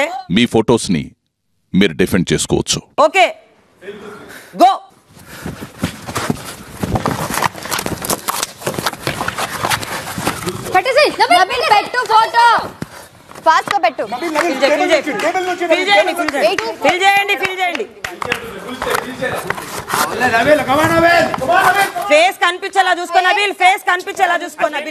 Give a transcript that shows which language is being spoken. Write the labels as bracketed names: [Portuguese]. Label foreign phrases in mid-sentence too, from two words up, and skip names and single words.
[Telugu] మీ ఫొటోస్ ని మీరు డిఫెండ్ చేసుకోవచ్చు. [English] okay, go. [Telugu] పెట్టేసి నబిల్ పెట్టు ఫోటో. ఫాస్ట్ గా పెట్టు. ఫిల్ చేయండి. [English] Nabel, come on, Nabel. [Telugu] ఫేస్ కనిపించేలా చూసుకో నబీల్, ఫేస్ కనిపించేలా చూసుకో నబీల్.